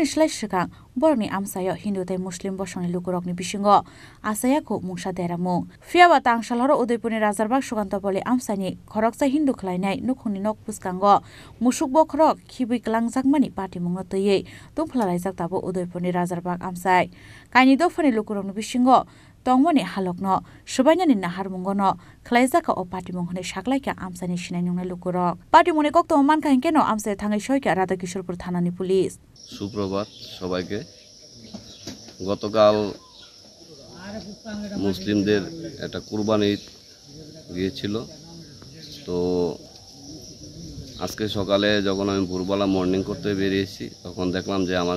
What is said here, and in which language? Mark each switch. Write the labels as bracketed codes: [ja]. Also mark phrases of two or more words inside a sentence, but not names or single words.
[trp] slai sikang borni amsayo Hindu tei Muslim bosongni lukurokni bisingo asayako mungsa deramung Fiaba Tangshal horo Udaipurni Razarbag Sukantapalli Amsani Khoroksa Hindu Khlainai Nukhungni Nokbuskango Musuk Bokrok Khibi Klangjagmani Patimungno töyei Tungphalaijak tabo Udaipurni Razarbag Amsai Kaini dofani lukurokni bisingo tongmani halokno subainani naharmungono khlaijaka o patimung hone saklaika amsani sinainungna lukurok patimungni koktong manka hinkeno amsai thangai soika Radhakishorpur থানানি পুলিশ [bn] সুপ্রভাত সবাইকে গতকাল মুসলিমদের একটা কুরবানি ঈদ গিয়েছিল তো আজকে সকালে যখন আমি ভোরবেলা মর্নিং করতে বেরিয়েছি তখন দেখলাম যে আমার